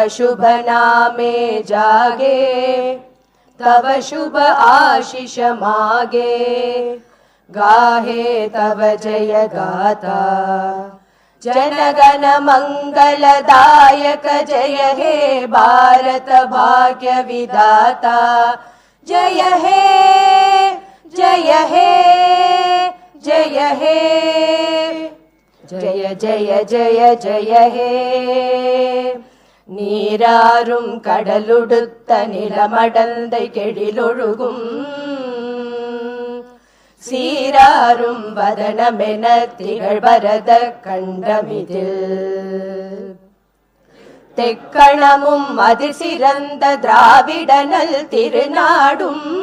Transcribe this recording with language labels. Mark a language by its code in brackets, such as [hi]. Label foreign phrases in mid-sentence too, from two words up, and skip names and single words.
[bn] শুভ নামে জাগে, তব শুভ আশিস মাগে, গাহে তব জয়গাথা, জনগণমঙ্গলদায়ক জয় হে ভারতভাগ্যবিধাতা, জয় হে, জয় হে, জয় হে, জয় জয় জয় জয় হে. [ta] நீராரும் கடலுடுத்த நிலமடந்தை கெழிலொழுகும், சீராரும் வதனமென திகழ்பரத கண்டமிதில், தெக்கணமும் அதிர் சிறந்த திராவிடனல் திருநாடும்,